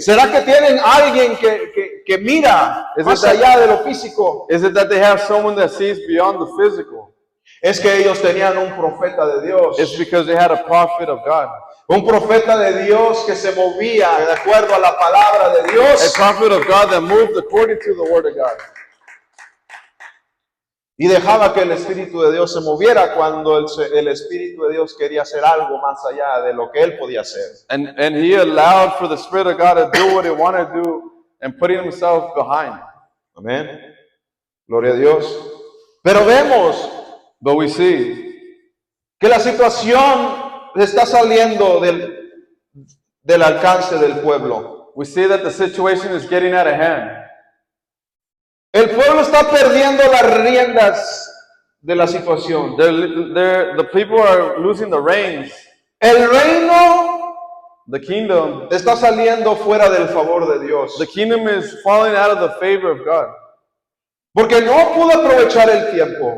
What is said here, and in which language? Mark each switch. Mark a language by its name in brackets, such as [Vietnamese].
[Spanish] ¿Será que tienen alguien que mira más allá de lo físico? [English] Is it that they have someone that sees beyond the physical? [Spanish] Es que ellos tenían un profeta de Dios. [English] It's because they had a prophet of God. [Spanish] Un profeta de Dios que se movía de acuerdo a la palabra de [English] A [Spanish] Dios [English] prophet of God that moved according to the word of God. [Spanish] y dejaba que el Espíritu de Dios se moviera cuando el Espíritu de Dios quería hacer algo más allá de lo que él podía hacer. [English] And he allowed for the Spirit of God to do what he wanted to do and putting himself behind. [Spanish] Amén. Gloria a Dios. Pero vemos [English] But we see [Spanish] que la situación está saliendo del alcance del pueblo. [English] that the situation is getting out of hand. [Spanish] El pueblo está perdiendo las riendas de la situación. [English] The people are losing the reins. [Spanish] El reino [English] The kingdom [Spanish] está saliendo fuera del favor de Dios. [English] The kingdom is falling out of the favor of God [Spanish] Porque no pudo aprovechar el tiempo.